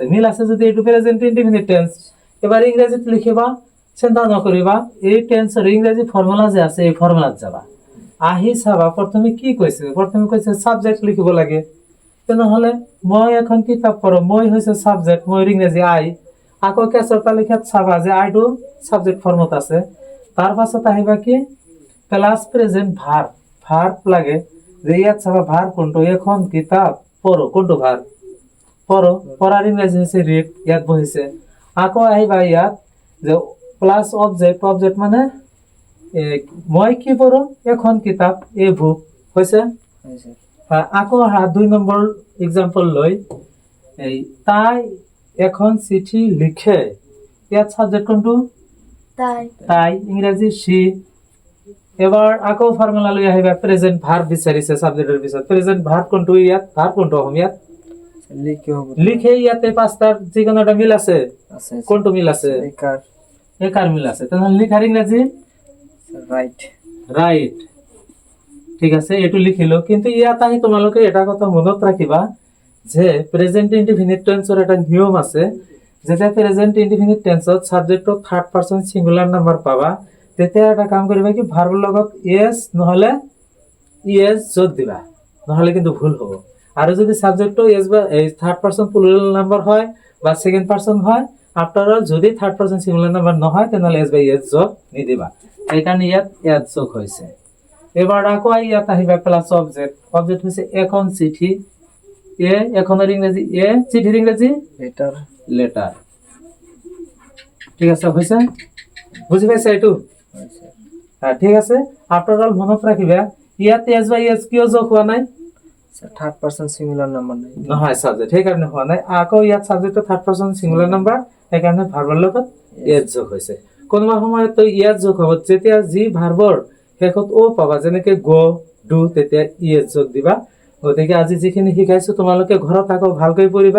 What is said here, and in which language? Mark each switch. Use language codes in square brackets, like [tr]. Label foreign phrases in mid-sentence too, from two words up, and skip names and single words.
[as] মিল আছে যদি এইটো প্ৰেজেন্ট ইনডিফিনিট টেন্স। এবাৰ ইংৰাজীত লিখিবা, চিন্তা নকৰিবা, এই টেন্সৰ ইংৰাজী ফৰ্মুলা যে আছে এই ফৰ্মুলাত যাবা। আহি চাবা প্ৰথমে কি কৈছে? প্ৰথমে কৈছে সাবজেক্ট লিখিব লাগে। তেনেহলে মই এখন কিতাপ পঢ়ো, মই হৈছে সাবজেক্ট, মই ইংৰাজী আই। আকৌ কেঁচৰ তালিকাত চাবা যে আইটো সাবজেক্ট ফৰ্মত আছে। তাৰ পাছত আহিবা কি [en] plus present verb. [as] ভার্ব লাগে যে ইয়াত চাবা ভার্ব কোনটো? এখন কিতাপ পঢ়ো, কোনটো ভার্ব? পঢ়ো। পঢ়ার ইংরেজি হৈছে রিড, ইয়াত বহিছে। আকৌ আহিবা ইয়াত যে [en] plus object. [as] অবজেক্ট মানে মই কি পঢ়ো? এখন কিতাপ, [en] a book [as] হৈছে। আকৌ আহা 2 নম্বৰ এক্সাম্পল লৈ এই তাই এখন চিঠি লিখে। ইয়াত সাবজেক্ট কোনটো? তাই। তাই, ইংরেজি সি। এবার আকৌ ফর্মুলা লৈ আহিবা [en] present verb [as] বিচাৰিছে সাবজেক্টের পিছত। [en] present verb [as] কোনটো? ইয়াত ভার্ব কোনটো অসমীয়াত? লিখে হ'ব। লিখে। ইয়াতে পাঁচটার যিকোনো এটা মিল আছে? আছে। কোনটো মিল আছে? একাৰ। একাৰ মিল আছে। তাহলে লিখার ইংরেজি রাইট। রাইট। ঠিক আছে, এটু লিখিলো। কিন্তু ইয়াত আহি তোমালোকে এটা কথা মনত ৰাখিবা যে [en] present indefinite tense [as] এটা নিয়ম আছে। যেতিয়া [en] present indefinite tense [as] সাবজেক্টত [en] third person singular number [as] পাবা তেতিয়া এটা কাম কৰিবা কি ভাৰ্বৰ লগত এস নহলে ইএস যোগ দিবা, নহলে কিন্তু ভুল হ'ব। আৰু যদি সাবজেক্টটো এস বা [en] third person plural number [as] হয় বা [en] second person [as] হয়, [en] after all [as] যদি [en] third person singular number [as] নহয় তেনেহলে এস বা ইএস যোগ নিদিবা। এইকাৰণে ইয়াত এস যোগ হৈছে। এবার আকৌ ইয়াত আহিবা [en] plus object. [as] অবজেক্ট হৈছে এখন চিঠি। এ এখনৰ ইংৰাজী এ, চিঠিৰ ইংৰাজী লেটার। লেটার। ঠিক আছে, হৈছে? বুজি পাইছা এইটো? হ্যাঁ, ঠিক আছে। [en] after all [as] মনত ৰাখিবা ইয়াত এস বা ইএস কিয় যোগ হোৱা নাই? [en] third person singular number নাই। [as] নহয় সাবজেক্ট, সেইকাৰণে হোৱা নাই। আকৌ ইয়াত সাবজেক্টৰ [en] third person singular number, [as] সেইকাৰণে ভাৰ্বৰ লগত এস যোগ হৈছে। কোনোবা সময়ত তো ইয়াত যোগ হ'ব যেতিয়া যি ভাৰ্বৰ শেষত ও পাবা, যেনেকে [en] go, do, [as] তেতিয়া ইএস যোগ দিবা। গতিকে আজি যিখিনি শিকাইছো তোমালোকে ঘৰত আকৌ ভালকৈ পঢ়িবা।